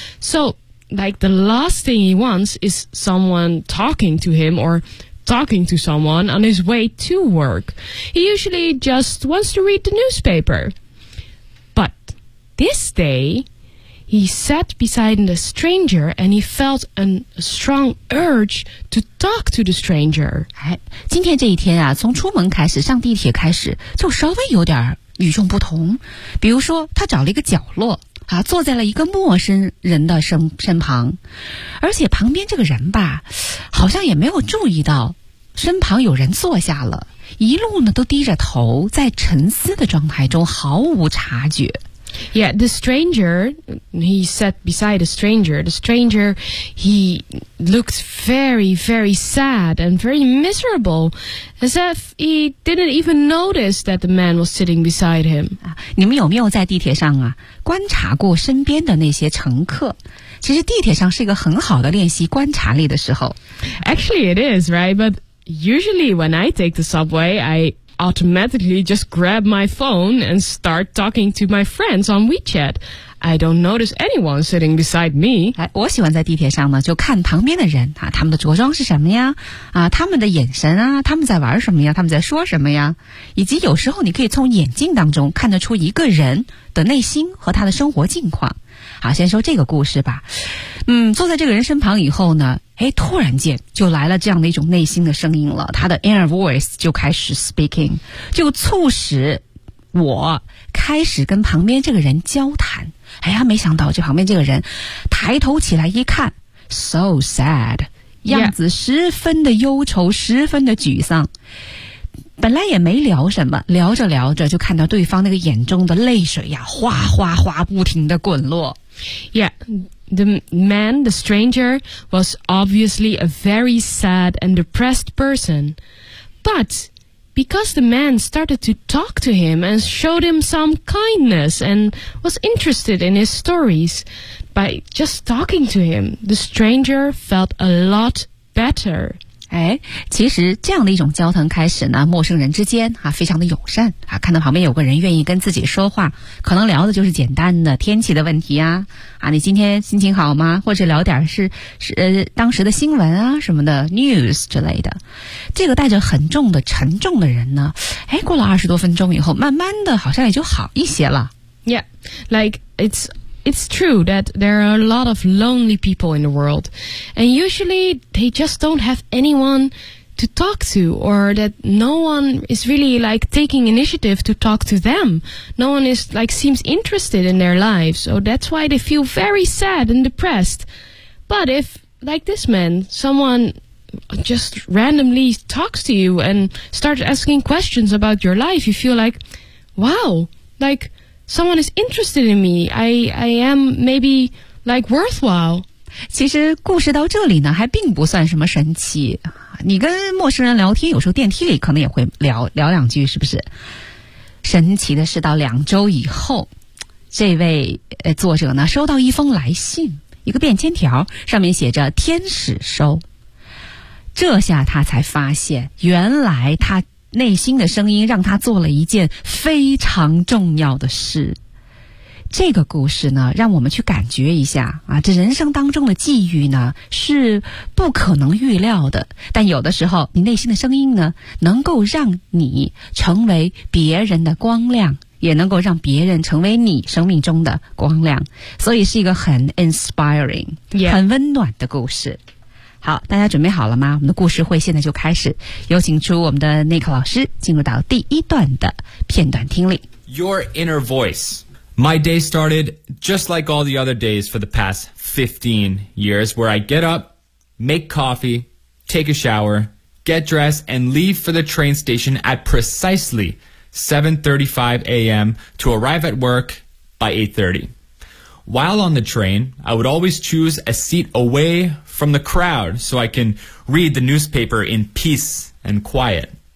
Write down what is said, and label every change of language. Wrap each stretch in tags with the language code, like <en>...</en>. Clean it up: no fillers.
<en>So, like, the last thing he wants is someone talking to him or talking to someone on his way to work. He usually just wants to read the newspaper. But this day, he sat beside the stranger and he felt a strong urge to talk to the stranger.</en> <zh>今天这一天啊，从出门开始，上地铁开始，就稍微有点与众不同。比如说，他找了一个角落啊，坐在了一个陌生人的身旁，而且旁边这个人吧，好像也没有注意到身旁有人坐下了，一路呢都低着头，在沉思的状态中，毫无察觉。</zh> <en>Yeah, the stranger, he sat beside a stranger. The stranger, he looked very, very sad and very miserable, as if he didn't even notice that the man was sitting beside him.</en> <zh>你们有没有在地铁上啊，观察过身边的那些乘客？其实地铁上是一个很好的练习观察力的时候。</zh> <en>Actually, it is, right? But usually when I take the subway, I automatically just grab my phone and start talking to my friends on WeChat. I don't notice anyone sitting beside me.</en> <zh>我喜欢在地铁上呢，就看旁边的人啊，他们的着装是什么呀？啊，他们的眼神啊，他们在玩什么呀？他们在说什么呀？以及有时候你可以从眼镜当中看得出一个人的内心和他的生活境况。好，先说这个故事吧。坐在这个人身旁以后呢，诶，突然间就来了这样的一种内心的声音了，他的 inner voice 就开始 speaking， 就促使我开始跟旁边这个人交谈。哎呀，没想到这旁边这个人抬头起来一看，</zh> <en>so sad，</en> <zh>样子十分的忧愁，十分的沮丧。本来也没聊什么，聊着聊着就看到对方那个眼中的泪水呀，哗哗哗不停的滚落。</zh> <en>Yeah, the man, the stranger, was obviously a very sad and depressed person. But because the man started to talk to him and showed him some kindness and was interested in his stories, by just talking to him, the stranger felt a lot better.</en> <zh>哎，其实这样的一种交谈开始呢，陌生人之间啊非常的友善啊，看到旁边有个人愿意跟自己说话，可能聊的就是简单的天气的问题啊，啊你今天心情好吗？或者聊点是当时的新闻啊什么的 news 之类的。这个带着很重的沉重的人呢，哎，过了20多分钟以后，慢慢的好像也就好一些了。</zh> <en>Yeah, like it's true that there are a lot of lonely people in the world, and usually they just don't have anyone to talk to, or that no one is really like taking initiative to talk to them. No one is like seems interested in their lives, so that's why they feel very sad and depressed. But if, like this man, someone just randomly talks to you and starts asking questions about your life, you feel like, wow, likeSomeone is interested in me. I am maybe like worthwhile.</en> <zh>其实故事到这里呢还并不算什么神奇。你跟陌生人聊天，有时候电梯里可能也会聊两句，是不是？神奇的是到2周以后，这位作者呢收到一封来信，一个便签条，上面写着天使收。这下他才发现，原来他内心的声音让他做了一件非常重要的事。这个故事呢，让我们去感觉一下啊，这人生当中的际遇呢，是不可能预料的。但有的时候，你内心的声音呢，能够让你成为别人的光亮，也能够让别人成为你生命中的光亮。所以是一个很 inspiring、</zh> <en>yeah.</en> <zh>很温暖的故事。好，大家准备好了吗？我们的故事会现在就开始，有请出我们的 Nick 老师进入到第一段的片段听力。</zh> <en>Your inner voice. My day started just like all the other days for the past 15 years, where I get up, make coffee, take a shower, get dressed, and leave for the train station at precisely 7:35 a.m. to arrive at work by 8:30. While on the train, I would always choose a seat awayfrom the crowd so I can read the newspaper in peace and quiet.</en>